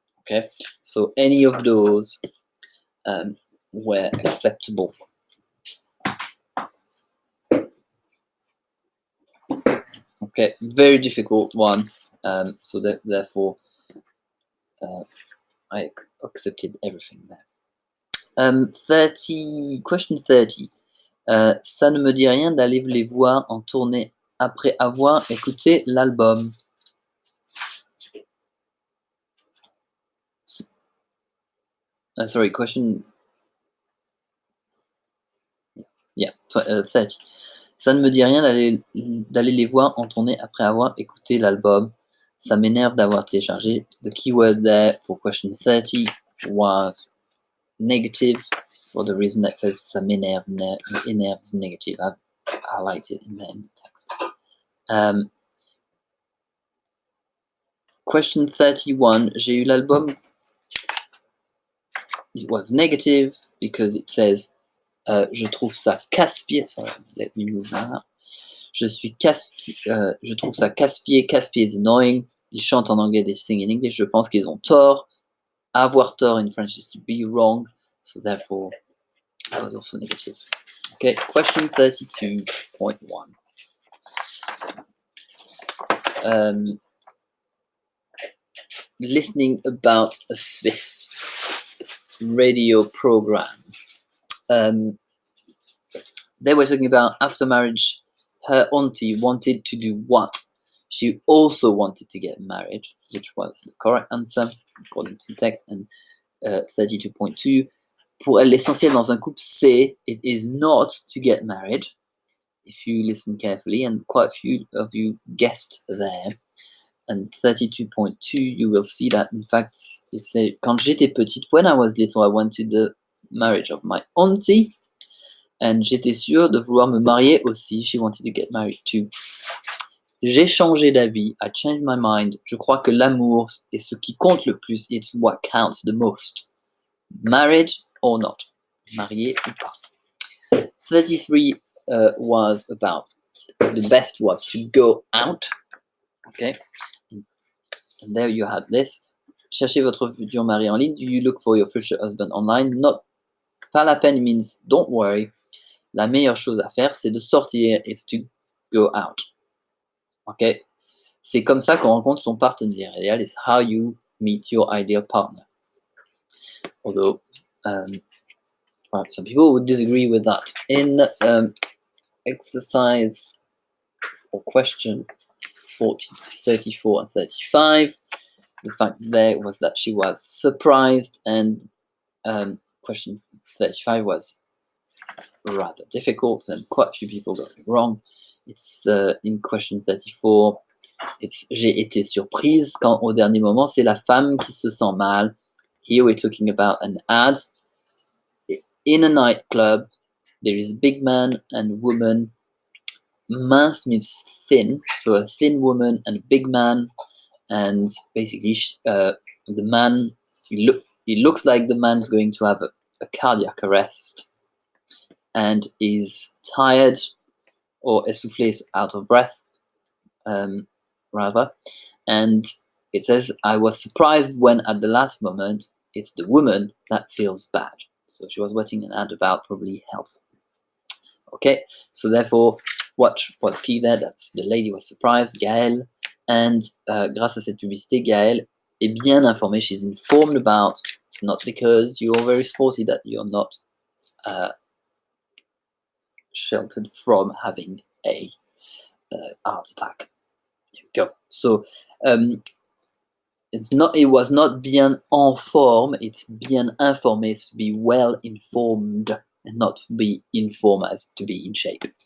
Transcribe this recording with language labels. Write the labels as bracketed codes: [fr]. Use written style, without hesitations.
[en] Okay, so any of those were acceptable. Okay, very difficult one. So that therefore I accepted everything there. 30, question 30. [fr] Ça ne me dit rien d'aller les voir en tournée après avoir écouté l'album. [en] Sorry, question. [fr] Yeah, 30. Ça ne me dit rien d'aller les voir en tournée après avoir écouté l'album. Ça m'énerve d'avoir téléchargé. [en] The keyword there for question 30 was negative for the reason that says [fr] ça m'énerve. [en] Énerve is negative. I've highlighted in the text. Question 31. [fr] J'ai eu l'album. [en] It was negative because it says [fr] je trouve ça casse-pied. [en] Sorry, let me move that. [fr] Je trouve ça casse-pied. [en] Casse-pied is annoying. [fr] Ils chantent en anglais, [en] they sing in English. [fr] Je pense qu'ils ont tort. Avoir tort [en] in French is to be wrong. So therefore, that was also negative. Okay, question 32.1. Listening about a Swiss radio program. They were talking about after marriage, her auntie wanted to do what? She also wanted to get married, which was the correct answer, according to the text. [fr] And 32.2, pour elle, l'essentiel dans un couple, c'est, [en] it is not to get married. If you listen carefully, and quite a few of you guessed there. And 32.2, you will see that, in fact, it said, [fr] quand j'étais petite, [en] when I was little, I went to the marriage of my auntie. [fr] And j'étais sûre de vouloir me marier aussi. [en] She wanted to get married too. [fr] J'ai changé d'avis. [en] I changed my mind. [fr] Je crois que l'amour est ce qui compte le plus. [en] It's what counts the most. Married or not. [fr] Marié ou pas. [en] 33 was about the best was to go out. Okay. And there you had this. [fr] Cherchez votre futur mari en ligne. [en] Do you look for your future husband online? Not. [fr] Pas la peine [en] means don't worry. [fr] La meilleure chose à faire, c'est de sortir, [en] is to go out. Ok? [fr] C'est comme ça qu'on rencontre son partenaire idéal. [en] It's how you meet your ideal partner. Although, some people would disagree with that. In exercise or question 40, 34 and 35, the fact there was that she was surprised, and question 35 was rather difficult, and quite a few people got it wrong. It's in question 34, it's [fr] j'ai été surprise quand au dernier moment c'est la femme qui se sent mal. [en] Here we're talking about an ad in a nightclub. There is a big man and woman. Mince means thin, so a thin woman and a big man, and basically the man, it looks like the man's going to have a cardiac arrest and is tired, or essoufflé is out of breath, rather. And it says, I was surprised when at the last moment it's the woman that feels bad. So she was watching an ad about probably health. Okay, so therefore, what was key there? That's the lady was surprised, Gaëlle, and [fr] grâce à cette publicité, Gaëlle est bien informée. [en] She's informed about. It's not because you're very sporty that you're not sheltered from having a heart attack. Go. So it was not [fr] bien en forme, [en] it's [fr] bien informé, [en] it's to be well informed, and not to be informed as to be in shape.